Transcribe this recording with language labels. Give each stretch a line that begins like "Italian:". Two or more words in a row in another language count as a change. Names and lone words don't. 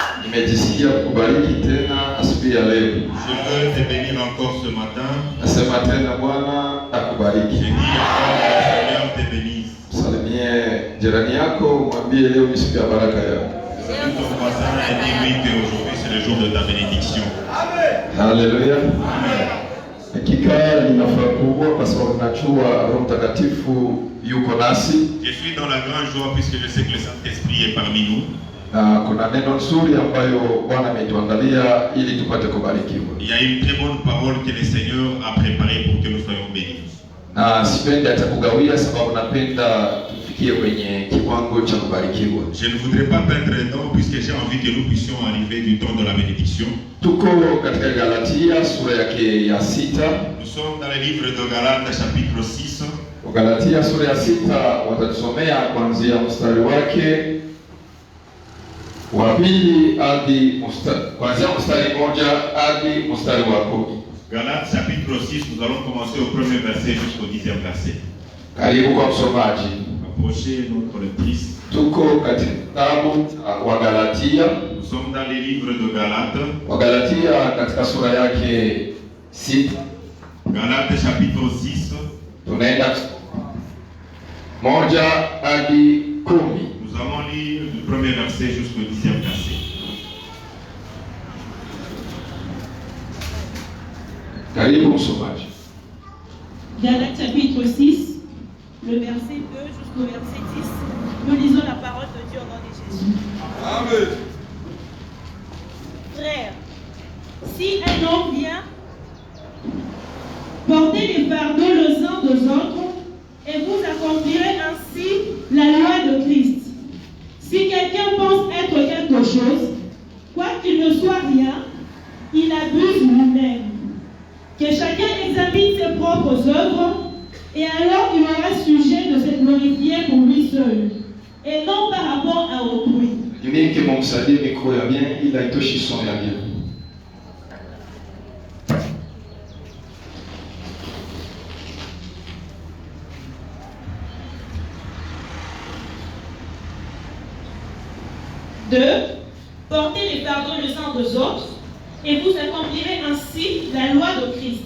Swahili: nimejisikia kukubariki tena asubuhi ya leo.
French: Je veux te bénir encore ce matin.
Swahili: Nasema tena Bwana akubariki.
French: Je dis encore que le Seigneur te bénisse.
Swahili: Salimie jirani yako, mwambie leo ni siku ya baraka yako.
French: Salue ton voisin et dis-lui qu'aujourd'hui c'est le jour de ta bénédiction.
Swahili: Haleluya. Amen. Hakika nina furaha kubwa kwa sababu najua Roho Mtakatifu yuko nasi.
French: Je suis dans la grande joie puisque je sais que le Saint-Esprit est parmi nous.
Swahili: Na kuna neno nzuri ambayo Bwana ametuandalia ili tupate kubarikiwa.
French: Il y a une très bonne parole que le Seigneur a préparée pour que nous soyons bénis.
Swahili: Na sipendi hata kugawia sababu napenda tufikie kwenye kiwango cha kubarikiwa.
French: Je ne voudrais pas perdre le temps puisque j'ai envie que nous puissions arriver du temps de la bénédiction.
Swahili: Tuko katika Galatia sura yake ya 6.
French: Nous sommes dans le livre de Galates chapitre 6.
Swahili: Galatia sura ya 6 watatusomea kuanzia mstari wake wa 2 hadi kuanzia mstari 1 hadi mstari wa 10.
French: Galates chapitre 6, nous allons commencer au premier verset jusqu'au 10e verset.
Swahili: Karibu kwa msomaji.
French: Approchez notre lectrice.
Swahili: Tuko katika kitabu wa Galatia.
French: Nous sommes dans les livres de Galates.
Swahili: Wa Galatia katika sura yake 6.
French: Galates chapitre 6.
Swahili: Tunaenda 1 hadi 10.
French: Nous allons lire du premier verset jusqu'au 10e verset.
Swahili: Karibu msomaji.
French: Galates chapitre 6, le verset 2 jusqu'au verset 10. Nous lisons la parole de Dieu au nom de Jésus. Amen. Frères, si un homme vient porter les fardeaux les uns des autres, et vous accomplirez ainsi la loi de Christ. Si quelqu'un pense être quelque chose, quoiqu'il ne soit rien, il abuse lui-même. Que chacun examine ses propres œuvres, et alors il aura sujet de se glorifier pour lui seul, et non par rapport à autrui. Mimi kimomsaidie mikro ya bien ili haitoshi son ya bien. Deux, portez les fardeaux les uns des autres, et vous accomplirez ainsi la loi de Christ.